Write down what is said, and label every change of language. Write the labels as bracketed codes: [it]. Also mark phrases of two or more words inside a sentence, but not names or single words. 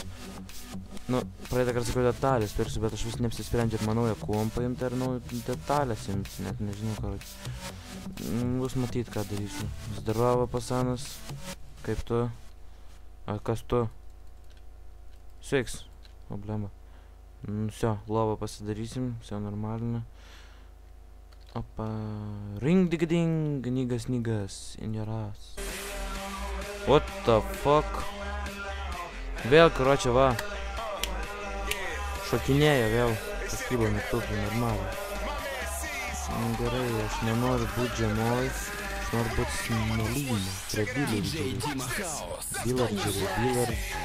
[lt] Nu, praeitą kartą sakiau detalės pirksiu, bet aš vis neapsisprendžiu, ar man naują kompą imti, ar naują detalės imti, net nežinau, ką. Bus matyt, ką darysiu. Zdarova, pasanas. Kaip tu? A, kas tu? Sveiks. Problema. Все, lovą pasidarysim, [ru] все нормально. [en] Opa, ring dig ding, nigas, in your ass. What the fuck? [lt] Vėl, karoči, va. Šokinėja vėl. Paskibo mygtukai, normaliai. Gerai, aš nenoriu būt žemoj. Aš noriu būt smėlynė. Prie Billardžerių.